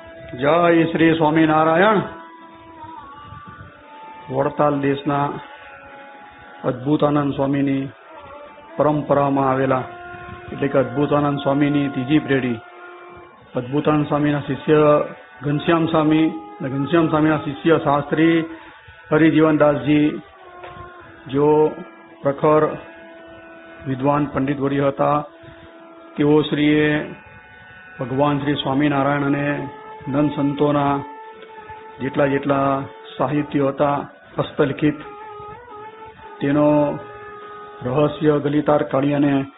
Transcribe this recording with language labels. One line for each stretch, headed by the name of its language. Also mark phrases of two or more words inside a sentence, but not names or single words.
Gujarati: જય શ્રી સ્વામીનારાયણ। વડતાલ દેશના અદ્ભુતાનંદ સ્વામીની પરંપરામાં આવેલા એટલે કે અદ્ભુતાનંદ સ્વામીની ત્રીજી પેઢી અદ્ભુતાનંદ સ્વામીના શિષ્ય ઘનશ્યામ સ્વામી અને ઘનશ્યામ સ્વામીના શિષ્ય શાસ્ત્રી હરિજીવનદાસજી जो પ્રખર વિદ્વાન પંડિતવર્ય હતા તેઓ શ્રીએ ભગવાન શ્રી સ્વામિનારાયણ અને નંદ સંતોના જેટલા જેટલા સાહિત્યો હતા હસ્તલિખિત તેનો રહસ્ય ગલિતાર કાઢી અને